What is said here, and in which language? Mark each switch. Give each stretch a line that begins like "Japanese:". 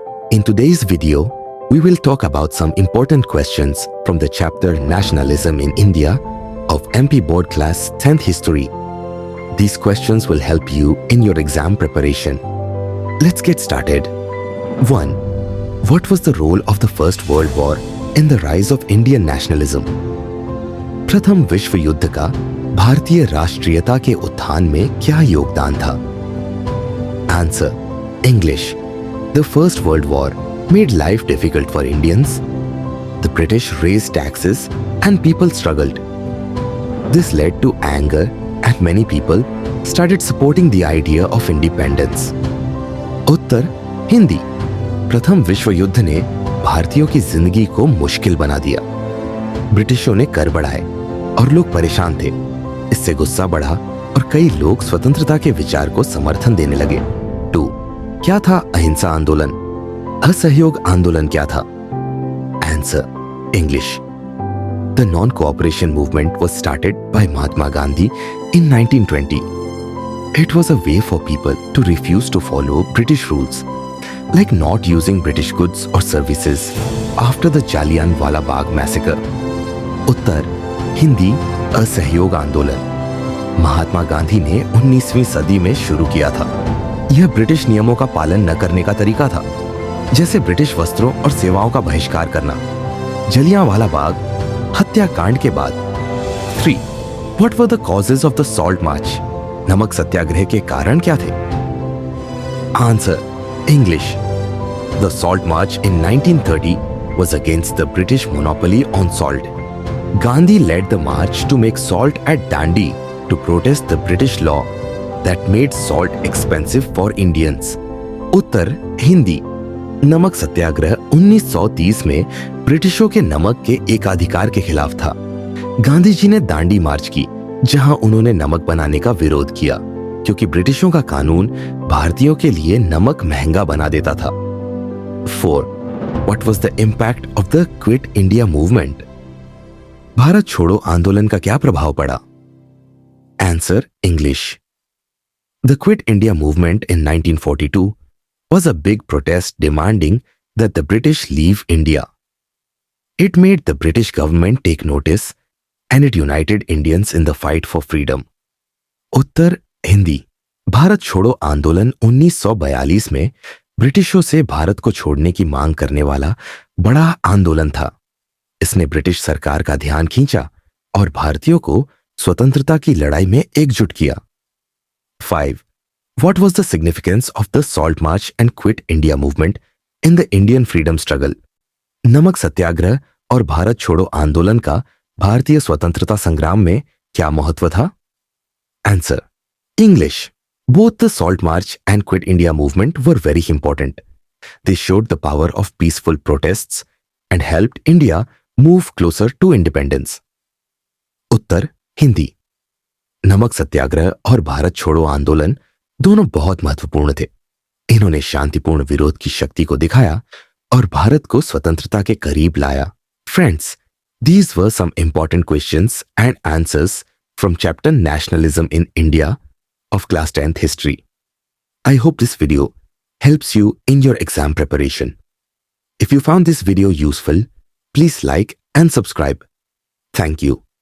English: In today's video, we will talk about some important questions from the chapter Nationalism in India of MP Board Class 10th History. These questions will help you in your exam preparation. Let's get started. 1. What was the role of the First World War in the rise of Indian nationalism?
Hindi: प्रथम विश्व युद्ध का भारतीय राष्ट्रीयता के उत्थान में क्या योगदान था?
English: Answer: English. The First World War made life difficult for Indians. The British raised taxes and people struggled. This led to anger and many people started supporting the idea of independence.
Hindi: उत्तर: हिंदी. प्रथम विश्व युद्ध ने भारतीयों की जिंदगी को मुश्किल बना दिया. ब्रिटिशों ने कर बढ़ाए और लोग परेशान थे. इससे गुस्सा बढ़ा और कई लोग स्वतंत्रता के विचार को समर्थन देने लगे. 2. क्या था अहिंसा आंदोलन? असहयोग आंदोलन क्या था?
English: Answer: English. The non-cooperation movement was started by Mahatma Gandhi in 1920. It was a way for people to refuse to follow British rules, like not using British goods or services after the Jallianwala Bagh massacre.
Hindi: उत्तर: हिंदी. असहयोग आंदोलन महात्मा गांधी ने 19वीं सदी में शुरू किया था. यह ब्रिटिश नियमों का पालन न करने का तरीका था, जैसे ब्रिटिश वस्त्रों और सेवाओं का बहिष्कार करना. जलियांवाला बाग हत्याकांड के बाद.
English: 3. What were the causes of the Salt March?
Hindi: नमक सत्याग्रह के कारण क्या थे?
English: Answer: English. The Salt March in 1930 was against the British monopoly on salt. Gandhi led the march to make salt at Dandi to protest the British law that made salt expensive for Indians.
Hindi: उत्तर: हिंदी. नमक सत्याग्रह 1930 में ब्रिटिशों के नमक के एकाधिकार के खिलाफ था. गांधी जी ने दांडी मार्च की, जहां उन्होंने नमक बनाने का विरोध किया, क्योंकि ब्रिटिशों का कानून भारतीयों के लिए नमक महंगा बना देता था.
English: 4. What was the impact of the Quit India movement?
Hindi: Bharat छोड़ो आंदोलन का क्या प्रभाव पड़ा?
English: Answer: English. The Quit India movement in 1942 was a big protest demanding that the British leave India. It made the British government take notice and it united Indians in the fight for freedom.
Hindi: उत्तर: हिंदी. भारत छोड़ो आंदोलन 1942 में ब्रिटिशों से भारत को छोड़ने की मांग करने वाला बड़ा आंदोलन था. इसने ब्रिटिश सरकार का ध्यान खींचा और भारतीयों को स्वतंत्रता की लड़ाई में एकजुट किया.
English: 5. What was the significance of the Salt March and Quit India movement in the Indian freedom struggle?
Hindi: नमक सत्याग्रह और भारत छोड़ो आंदोलन का भारतीय स्वतंत्रता संग्राम में क्या महत्व था?
English: Answer: English. Both the Salt March and Quit India movement were very important. They showed the power of peaceful protests and helped India move closer to independence.
Hindi: उत्तर: हिंदी. नमक सत्याग्रह और भारत छोड़ो आंदोलन दोनों बहुत महत्वपूर्ण थे. इन्होंने शांतिपूर्ण विरोध की शक्ति को दिखाया और भारत को स्वतंत्रता के करीब लाया.
English: Friends, these were some important questions and answers from chapter Nationalism in India of class 10th History. I hope this video helps you in your exam preparation. If you found this video useful, please like and subscribe. Thank you.